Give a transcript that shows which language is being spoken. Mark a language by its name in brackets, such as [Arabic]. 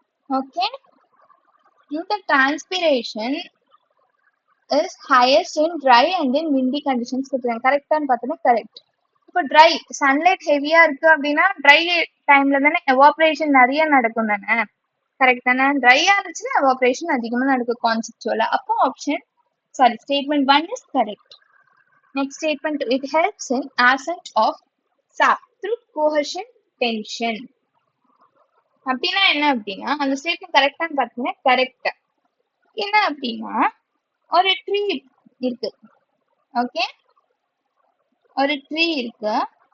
[English] Okay, இந்த transpiration is highest in dry and in windy conditions கொடுத்துருக்காங்க. [Tamil] கரெக்டான்னு பார்த்தோன்னா correct. இப்போ ட்ரை சன்லைட் ஹெவியா இருக்கு அப்படின்னா ட்ரை டைம்ல தானே எவாப்ரேஷன் நிறைய நடக்கும் தானே. கரெக்ட் தானே? ட்ரையா இருந்துச்சுன்னா எவாப்ரேஷன் அதிகமா நடக்கும் கான்செப்டுவலா. [English] அப்போ statement 1 is correct. Next statement, it helps in ascent of sap through cohesion tension. [Tamil] அப்படின்னா என்ன அப்படின்னா அந்த ஸ்டேட்மெண்ட் கரெக்டான்னு பார்த்தீங்கன்னா கரெக்ட். என்ன அப்படின்னா ஒரு ட்ரீ இருக்கு. ஓகே, ஒரு ட்ரீ இருக்கு.